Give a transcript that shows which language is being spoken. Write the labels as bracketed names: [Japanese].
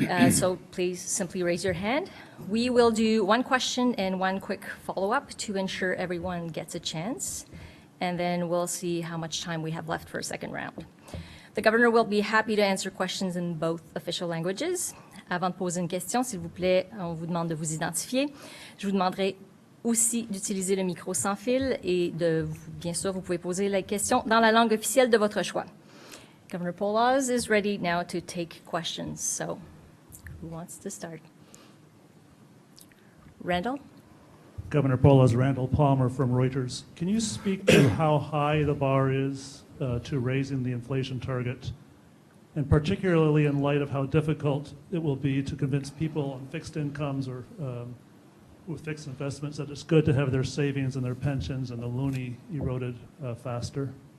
[English] So please simply raise your hand. We will do one question and one quick follow-up to ensure everyone gets a chance, and then we'll see how much time we have left for a second round. The Governor will be happy to answer questions in both official languages. [French] Avant de poser une question, s'il vous plaît, on vous demande de vous identifier. Je vous demanderai aussi d'utiliser le micro sans fil et bien sûr, vous pouvez poser la question dans la langue officielle de votre choix. [English] Governor Poloz is ready now to take questions, so who wants to start? Randall? Governor Poloz, Randall Palmer from Reuters. Can you speak to how high the bar is to raising the inflation target, and particularly in light of how difficult it will be to convince people on fixed incomes or with fixed investments that it's good to have their savings and their pensions and the loonie eroded faster?